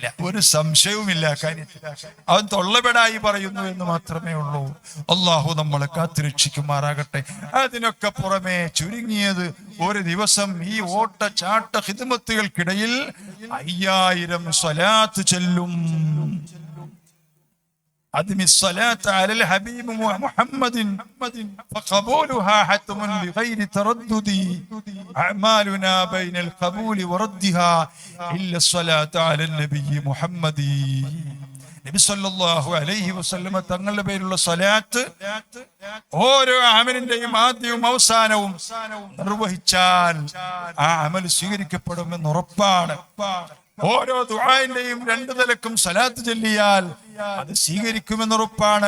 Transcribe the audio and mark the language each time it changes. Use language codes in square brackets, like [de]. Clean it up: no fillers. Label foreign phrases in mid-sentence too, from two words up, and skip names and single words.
[ml] ഒരു സംശയവുമില്ല കാര്യത്തിൽ. അവൻ തൊള്ളപ്പെടായി പറയുന്നു എന്ന് മാത്രമേ ഉള്ളൂ. അള്ളാഹു നമ്മളെ കാത്തുരക്ഷിക്കുമാറാകട്ടെ. അതിനൊക്കെ പുറമെ ചുരുങ്ങിയത് ഒരു ദിവസം ഈ ഓട്ട ചാട്ട ഖിദ്മത്തുകൾക്കിടയിൽ 5000 സ്വലാത്ത് ചെല്ലും. [ar] أدم الصلاة على الحبيب محمد فقبولها حتم بغير تردد أعمالنا بين القبول وردها إلا الصلاة على النبي محمد. [ml] നബി [ar] صلى الله عليه وسلم [ml] തങ്ങളുടെ പേരുള്ള സ്വലാത്ത് ഓരോ അമലിന്റെയും ആദ്യവും അവസാനവും നിർവഹിച്ചാൽ ആ അമൽ സ്വീകരിക്കപ്പെടുമെന്ന് ഉറപ്പാണ്. ഓരോ ദുആഇന്റെയും 2 നിലക്കും സ്വലാത്ത് ചൊല്ലിയാൽ അത് സ്വീകരിക്കുമെന്നുറപ്പാണ്.